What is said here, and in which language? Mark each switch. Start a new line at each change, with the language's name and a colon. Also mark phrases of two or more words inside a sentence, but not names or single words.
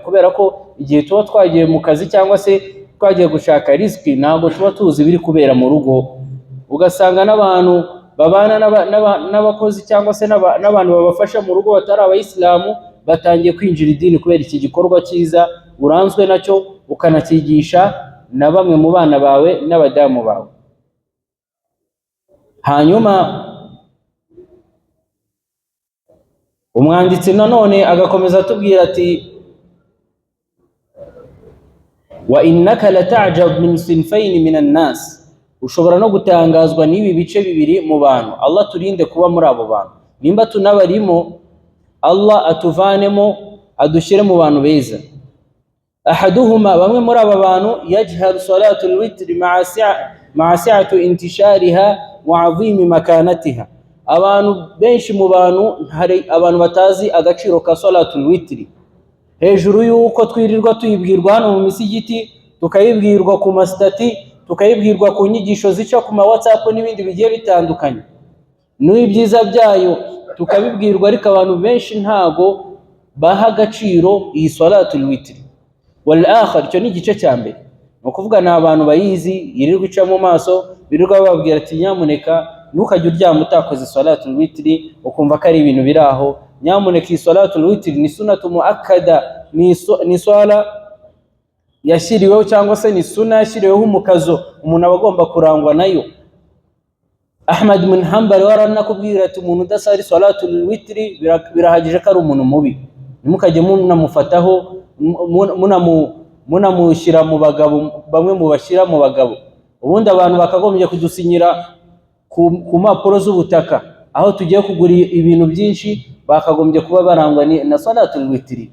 Kinyarwanda: Kubera ko igihe tuba twagiye mu kazi cyangwa se twagiye gushaka riziki, ntabwo tuba tuzi biri kubera mu rugo, ugasanga n'abantu babana n'abakozi cyangwa se n'abantu babafasha mu rugo batari abayisilamu batangiye kwinjira idini kubera iki gikorwa cyiza uranzwe nacyo, ukanakigisha na bamwe mu bana bawe n'abadamu bawe. Hanyuma umwanditsi nanone agakomeza atubwira ati
Arabic: وإنك لتعجب من صنفين من الناس,
Kinyarwanda: ushobora no gutangazwa n'ibi bice bibiri mu bantu. Allah turinde kuba muri abo bantu. Nimba tunabarimo, Allah atuvanemo adushyire mu bantu beza. Ahaduhuma, bamwe muri aba bantu,
Arabic: يهجرون صلاة الوتر مع سعة انتشارها وعظم مكانتها.
Kinyarwanda: Abantu benshi mu bantu, hari abantu batazi agaciro ka
Arabic: صلاة الوتر.
Kinyarwanda: Hejuru y'uko twirirwa tuyibwirwa hano mu misigiti, tukayibwirwa ku mastati, tukayibwirwa ku nyigisho zica ku ma WhatsApp n'ibindi bigiye bitandukanye, n'ibyiza byayo tukabibwirwa, ariko abantu benshi ntago baha agaciro iyi
Arabic: صلاة الوتر. والآخر,
Kinyarwanda: icyo ni igice cya mbere, ni ukuvuga ni abantu bayizi, yirirwa ica mu maso, birirwa bababwira ati nyamuneka ntukajya uryama utakoze
Arabic: صلاة الوتر,
Kinyarwanda: ukumva ko ari ibintu biri aho. Nyamuneka iyi
Arabic: صلاة الوتر
Kinyarwanda: ni
Arabic: سنة مؤكدة,
Kinyarwanda: ni swala yashyiriweho cyangwa se ni sunna yashyiriweho umukazo, umuntu aba agomba kurangwa nayo. Ahmad bin Hanbal waranakubwira ati umuntu udasari
Arabic: صلاة الوتر
Kinyarwanda: birahagije ko ari umuntu mubi, nimukajye munamufataho munamushyira mu bagabo, bamwe mu bashyira mu bagabo. Ubundi abantu bakagombye kudusinyira ku mpapuro z'ubutaka, aho tugiye kugura ibintu byinshi, bakagombye kuba barangwa na
Arabic: صلاة الوتر.